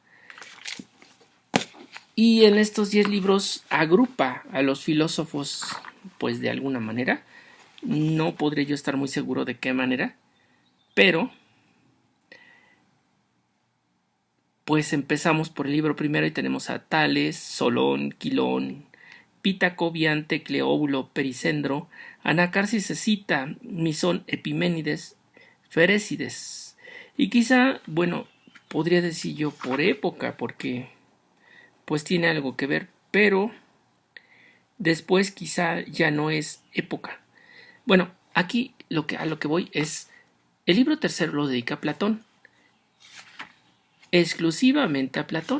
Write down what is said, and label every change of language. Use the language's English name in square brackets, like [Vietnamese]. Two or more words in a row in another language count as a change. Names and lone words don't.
[Spanish] Y en estos 10 libros agrupa a los filósofos, pues de alguna manera. No podré yo estar muy seguro de qué manera, pero pues empezamos por el libro primero y tenemos a Tales, Solón, Quilón, Pítaco, Biante, Cleóbulo, Pericendro, Anacarsis, Escita, Misón, Epiménides, Ferécides. Y quizá, bueno, podría decir yo por época, porque pues tiene algo que ver, pero después quizá ya no es época. Bueno, aquí a lo que voy es, el libro tercero lo dedica a Platón, exclusivamente a Platón.